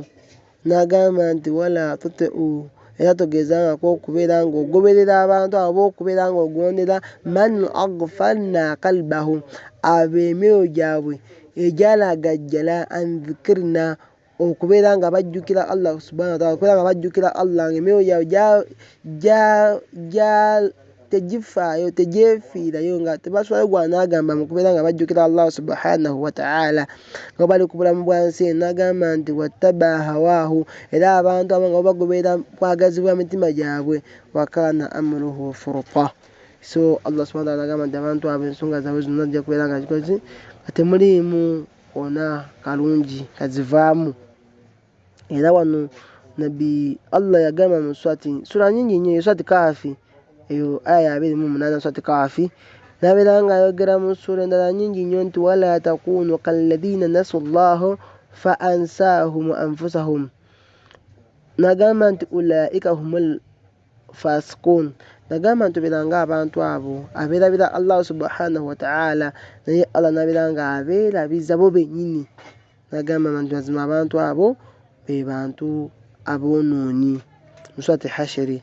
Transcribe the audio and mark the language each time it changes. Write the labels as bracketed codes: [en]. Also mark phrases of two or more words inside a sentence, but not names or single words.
[lg] N'agamba nti [ar] ولا تطع, [lg] era togezangako okubeera ng'ogoberera abantu abo okubeera ng'ogondera [ar] من أغفلنا قلبه, [lg] abo emyoyo gyabwe egyalagajjala [ar] عن ذكرنا, [lg] okubeera nga bajjukira Allah [ar] سبحانه وتعالى, [lg] okubeera nga bajjukira Allah ng'emyoyo gyabwe tegifaayo tegyefiirayo nga tebasulayo gwanagamba mu kubeera nga bajjukira Allah [ar] سبحانه وتعالى [lg] nga bali ku bulamu bwa nsi eno. N'agamba nti [ar] واتبع هواه, [lg] era abantu abo nga bagoberera kwagazi bwa mitima gyabwe, [ar] وكان أمره فرطا. [lg] So Allah [ar] سبحانه وتعالى [lg] agamba nti abantu abo ensonga zaabwe zonna zijja kubeera nga zikoze nga temuliimu ona kalungi kazivaamu. Era wano nabbi Allah yagamba mu sura nyingi nnyo, surati Kaafi eyo aya ya 28 surati Kaafi, n'abeera nga ayogera mu sura endala nyingi nnyo nti [ar] ولا تكونوا كالذين نسوا الله فأنساهم أنفسهم, [lg] n'agamba nti [ar] أولئك هم الفاسقون. [lg] N'agamba nti obeera nga abantu abo abeerabira Allah [ar] سبحانه وتعالى [lg] naye Allah n'abeera nga abeerabiza bo bennyini. N'agamba nti mazima abantu abo be bantu aboonoonyi mu surati Hashiri.